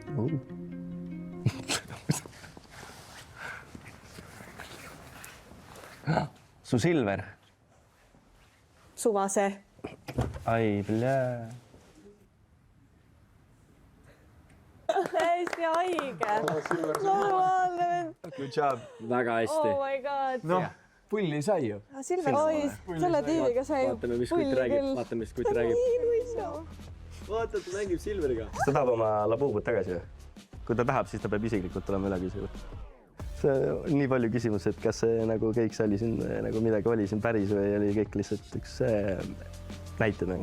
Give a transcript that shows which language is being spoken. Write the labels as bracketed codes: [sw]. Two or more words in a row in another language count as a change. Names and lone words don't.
[et] Su Silver. Suvase. Ai, blää. Hästi haige. Normaalne vend. [en] Good job. [et] Väga hästi. [en] Oh my god. [et] Noh, pulli sai ju. Silver, oi, selle tüübiga sai Vaatame, mis kutt räägib. Vaata, ta mängib Silveriga. Ta tahab oma labuubut tagasi ju. Kui ta tahab, siis ta peab isiklikult tulema üle küsima. See on nii palju küsimus, et kas see nagu kõik see oli siin nagu midagi oli siin päris või oli kõik lihtsalt üks näitemäng.